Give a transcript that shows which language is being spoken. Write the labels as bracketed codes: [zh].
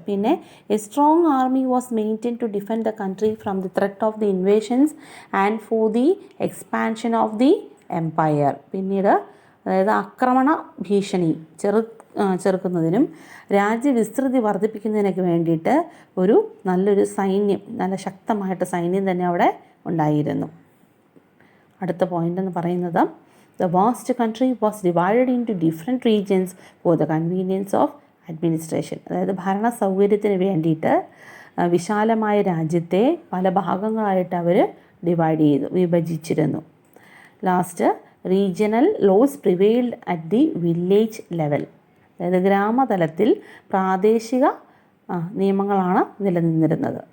[en] പിന്നെ a strong army was maintain to defend the country from the threat of the invasions and for the expansion of the empire. [ml] പിന്നീട് അതായത് ആക്രമണ ഭീഷണി ചെറുക്കുന്നതിനും രാജ്യവിസ്തൃതി വർദ്ധിപ്പിക്കുന്നതിനൊക്കെ വേണ്ടിയിട്ട് നല്ലൊരു സൈന്യം, നല്ല ശക്തമായിട്ട് സൈന്യം തന്നെ അവിടെ ഉണ്ടായിരുന്നു. അടുത്ത പോയിന്റ് എന്ന് പറയുന്നത്, [en] the vast country was divided into different regions for the convenience of administration. [ml] അതായത് ഭരണ സൗകര്യത്തിന് വേണ്ടിയിട്ട് വിശാലമായ രാജ്യത്തെ പല ഭാഗങ്ങളായിട്ട് അവർ വിഭജിച്ചിരുന്നു. [en] Last, regional laws prevailed at the village level. [ml] അതായത് ഗ്രാമതലത്തിൽ പ്രാദേശിക നിയമങ്ങളാണ് നിലനിന്നിരുന്നത്.